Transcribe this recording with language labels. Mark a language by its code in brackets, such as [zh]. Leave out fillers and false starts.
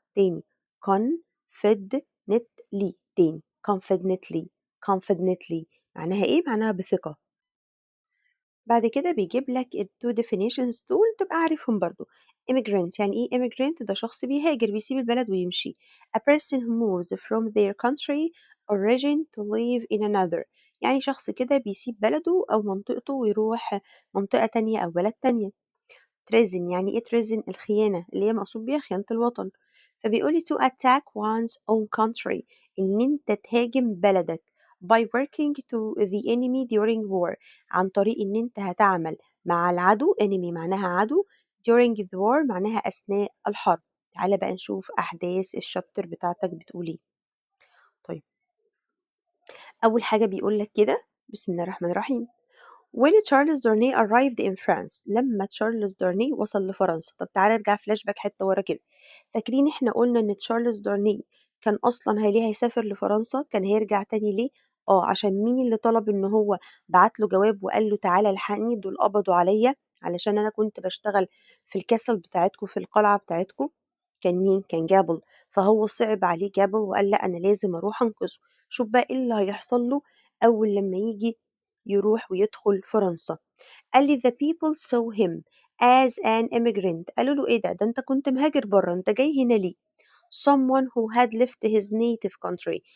[ar] تاني confidently. تاني confidently معناها ايه؟ معناها بثقة. بعد كده بيجيب لك التو definitions دول تبقى عارفهم برضو. immigrant يعني ايه immigrant؟ ده شخص بيهاجر، بيسيب البلد ويمشي. [en] a person who moves from their country origin to live in another. [ar] يعني شخص كده بيسيب بلده أو منطقته ويروح منطقة تانية أو بلد تانية. treason يعني ايه treason؟ الخيانة اللي هي مقصود بيها خيانة الوطن. فبيقولي [en] to attack one's own country، [ar] إن أنت تهاجم بلدك. [en] by working to the enemy during war، [ar] عن طريق إن أنت هتعمل مع العدو. enemy معناها عدو. [en] during the war [ar] معناها أثناء الحرب. تعالى بقى نشوف أحداث الشابتر بتاعتك بتقول إيه. طيب أول حاجة بيقول لك كده بسم الله الرحمن الرحيم. [en] When Charles Darnay arrived in France، [ar] لما تشارلز دارني وصل لفرنسا. طب تعالى ارجع فلاش باك حته ورا كده. فاكرين احنا قلنا ان تشارلز دارني كان اصلا ليه هيسافر لفرنسا؟ كان هيرجع تاني ليه؟ عشان مين اللي طلب ان هو بعت له جواب وقال له تعالى الحقني، دول قبضوا عليا علشان انا كنت بشتغل في الكاسل بتاعتكم، في القلعه بتاعتكم. كان مين؟ كان جابل. فهو صعب عليه جابل وقال لا انا لازم اروح انقذه. شوف بقى ايه اللي هيحصل له اول لما يجي يروح ويدخل فرنسا. قال لي [en] the people saw him as an immigrant. [ar] قالوا له ايه ده انت كنت مهاجر بره، انت جاي هنا ليه؟ [en] someone who had left his native country.